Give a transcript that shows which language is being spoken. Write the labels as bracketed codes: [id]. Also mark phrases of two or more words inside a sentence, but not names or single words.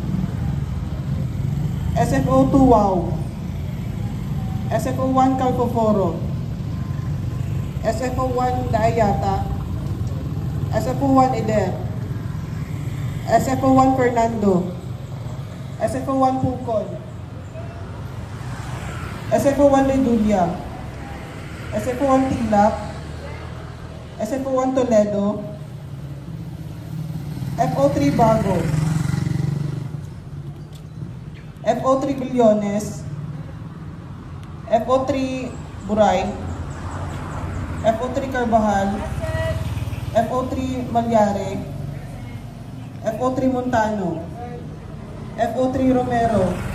[en] SFO2 Wow, SFO1 Calcoforo, SFO1 Daayata, SFO1 Eder, SFO1 Fernando, SFO1 Pucon, SFO1 Ledulia, SFO1 Tilap, SFO1 Toledo, FO3 Bago, FO3 Bilyones, FO3 Buray, FO3 Carbajal, FO3 Malyare, FO3 Montano, FO3 Romero,